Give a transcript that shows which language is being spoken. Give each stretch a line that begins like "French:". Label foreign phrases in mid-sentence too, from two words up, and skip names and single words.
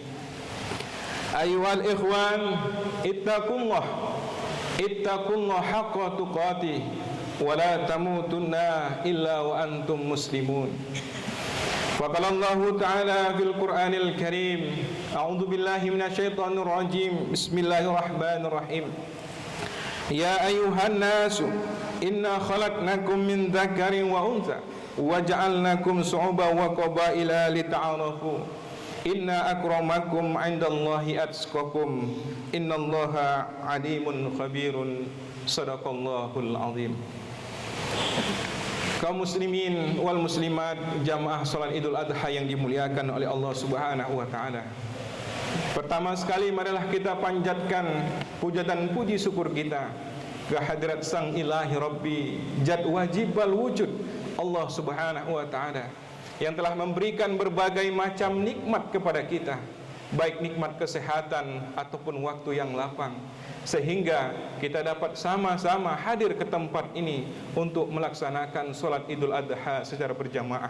Arabic: أيها الإخوان اتقوا الله حق تقاته ولا تموتن إلا وأنتم مسلمون. وقال الله تعالى في القرآن الكريم أعوذ بالله من الشيطان الرجيم. بسم الله الرحمن الرحيم. يا أيها الناس إنا خلقناكم من ذكر وأنثى وجعلناكم شعوبا وقبائل لتعارفوا. إن أكرمكم عند الله أتقاكم. إن الله عليم خبير. صدق الله العظيم.
Indonesian: Kaum
Arabic: المسلمين والمسلمات,
Indonesian: jamaah salat Idul Adha yang dimuliakan oleh Allah
Arabic: سبحانه وتعالى.
Indonesian: Pertama sekali marilah kita panjatkan puja dan puji syukur kita ke hadirat Sang
Arabic: إلهي ربي
Indonesian: Jad
Arabic: واجب الوجود,
Indonesian: Allah
Arabic: سبحانه وتعالى,
Indonesian: yang telah memberikan berbagai macam nikmat kepada kita, baik nikmat kesehatan ataupun waktu yang lapang, sehingga kita dapat sama-sama hadir ke tempat ini untuk melaksanakan sholat Idul Adha secara berjamaah.